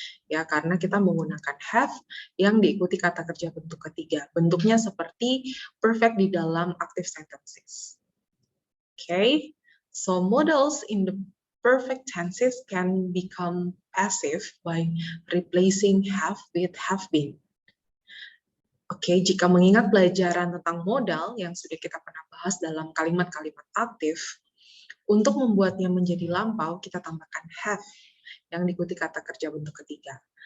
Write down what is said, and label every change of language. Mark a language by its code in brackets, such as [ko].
[id] Ya, karena kita menggunakan have yang diikuti kata kerja bentuk ketiga. Bentuknya seperti perfect di dalam active sentences. [en] Okay, so modals in the perfect tenses can become passive by replacing have with have been. [id] Oke, jika mengingat pelajaran tentang modal yang sudah kita pernah bahas dalam kalimat-kalimat aktif, untuk membuatnya menjadi lampau, kita tambahkan have yang diikuti kata kerja bentuk ketiga.